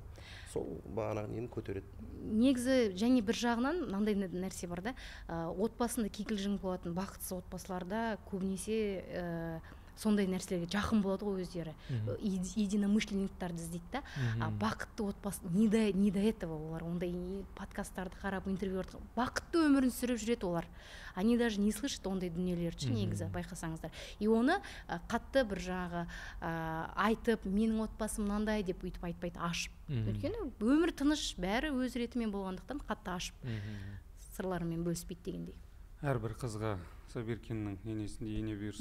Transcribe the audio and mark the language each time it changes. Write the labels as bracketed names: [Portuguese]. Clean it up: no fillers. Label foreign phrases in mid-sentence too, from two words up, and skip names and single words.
[Kazakh] Сол бағанағы нені көтереді. Негізі және бір жағынан мынандай нәрсе бар да, отбасында кикілжің болатын бақытсыз отбасыларда көбінесе сондай нәрселерге жақын болады ғой өздері. [Russian] Единомышленниктарды [Kazakh] іздейді да. Бақытты отбасы, [Russian] не до этого [Kazakh] олар ондай подкасттарды қарап, интервьюларды, бақытты өмірін сүріп жүреді олар. [Russian] Они даже не слышат [Kazakh] ондай дүниелерді, негізі байқасаңыздар. [Russian] И [Kazakh] оны қатты бір жаңағы айтып, менің отбасым мынандай деп өйтіп айтпайды, ашып. Өйткені өмір тыныш, бәрі өз ретімен болғандықтан қатты ашып сырларымен бөліспейді дегендей. Әрбір қызға Сабиркиннің енесінде ене бұйырсын.